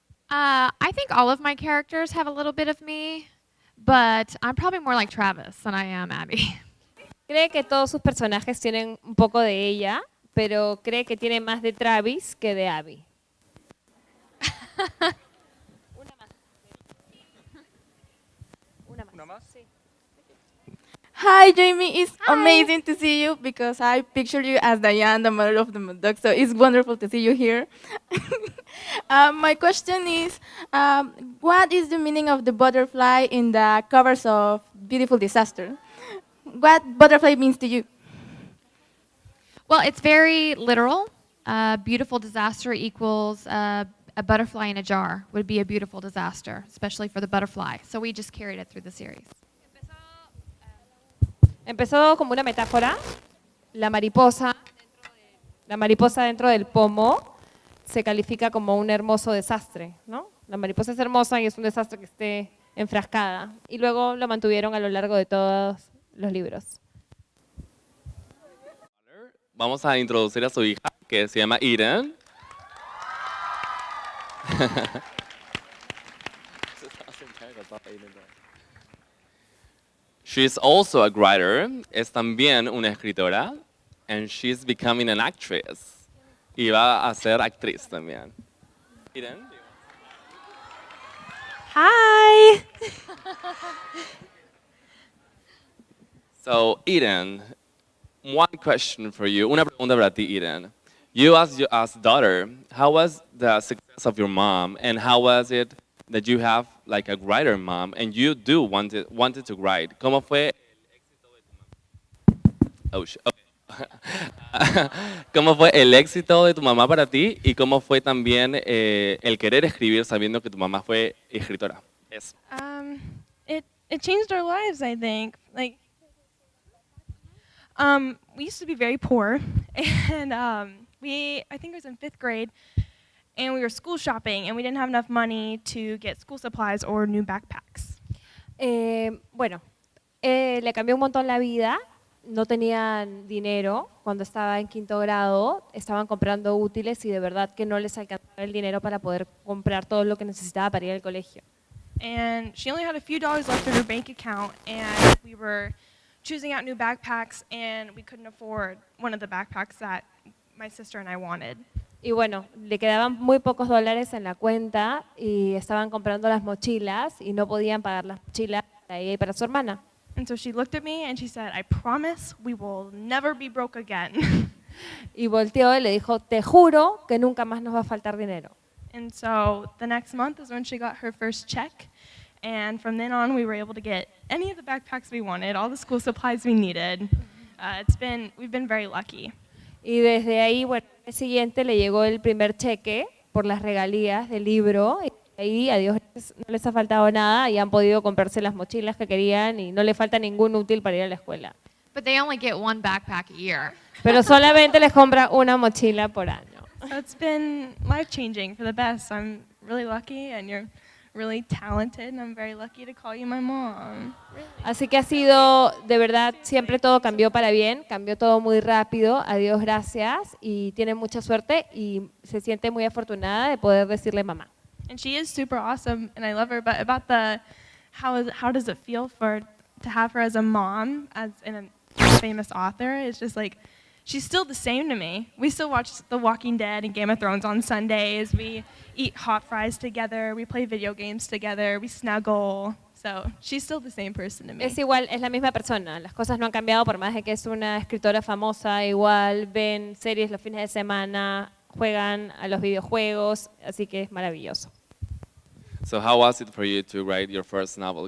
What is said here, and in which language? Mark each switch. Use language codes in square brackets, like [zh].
[en] I think all of my characters have a little bit of me, but I'm probably more like Travis than I am Abby. [es] Cree que todos sus personajes tienen un poco de ella, pero cree que tiene más de Travis que de Abby. Una más. Sí. [en] Hi, Jamie. It's amazing to see you because I pictured you as Diane, the mother of the dog. So it's wonderful to see you here. My question is, what is the meaning of the butterfly in the covers of Beautiful Disaster? What butterfly means to you? Well, it's very literal. Beautiful disaster equals a butterfly in a jar would be a beautiful disaster, especially for the butterfly. So we just carried it through the series. [es] Empezó como una metáfora. La mariposa dentro del pomo se califica como un hermoso desastre, ¿no? La mariposa es hermosa y es un desastre que esté enfrascada. Y luego lo mantuvieron a lo largo de todos los libros. Vamos a introducir a su hija, que se llama Eden. [en] She's also a writer, [es] es también una escritora, [en] and she's becoming an actress. [es] Y va a ser actriz también. [en] Eden? Hi! So, Eden, one question for you. [es] Una pregunta para ti, Eden. [en] You as daughter, how was the success of your mom, and how was it that you have like a writer mom, and you do wanted to write? [es] ¿Cómo fue ¿Cómo fue el éxito de tu mamá para ti y cómo fue también el querer escribir sabiendo que tu mamá fue escritora? Eso. [en] It changed our lives, I think. Like, we used to be very poor, and I think it was in 5th grade, and we were school shopping, and we didn't have enough money to get school supplies or new backpacks. [es] Bueno, Le cambió un montón la vida. No tenían dinero cuando estaba en quinto grado, estaban comprando útiles y de verdad que no les alcanzaba el dinero para poder comprar todo lo que necesitaba para ir al colegio. [en] And she only had a few dollars left in her bank account, and we were choosing out new backpacks, and we couldn't afford one of the backpacks that my sister and I wanted. [es] Y bueno, le quedaban muy pocos dólares en la cuenta y estaban comprando las mochilas y no podían pagar las mochilas para ella y para su hermana. [en] And so she looked at me and she said, "I promise we will never be broke again." [es] Y volteó y le dijo, te juro que nunca más nos va a faltar dinero. [en] And so the next month is when she got her first check. And from then on, we were able to get any of the backpacks we wanted, all the school supplies we needed. We've been very lucky. [es] Y desde ahí, bueno, el siguiente le llegó el primer cheque por las regalías del libro. Y ahí, a Dios gracias, no les ha faltado nada y han podido comprarse las mochilas que querían y no le falta ningún útil para ir a la escuela. [en] But they only get one backpack a year. [es] Pero solamente les compra una mochila por año. [en] So it's been life-changing for the best. I'm really lucky, and you're really talented, and I'm very lucky to call you my mom. [es] Así que ha sido, de verdad, siempre todo cambió para bien, cambió todo muy rápido, a Dios gracias, y tiene mucha suerte y se siente muy afortunada de poder decirle mamá. [en] And she is super awesome, and I love her. But about how does it feel to have her as a mom, as a famous author? It's just like, she's still the same to me. We still watch The Walking Dead and Game of Thrones on Sundays. We eat hot fries together. We play video games together. We snuggle. So she's still the same person to me. [es] Es igual, es la misma persona. Las cosas no han cambiado por más de que es una escritora famosa. Igual ven series los fines de semana, juegan a los videojuegos, así que es maravilloso. [en] So how was it for you to write your first novel?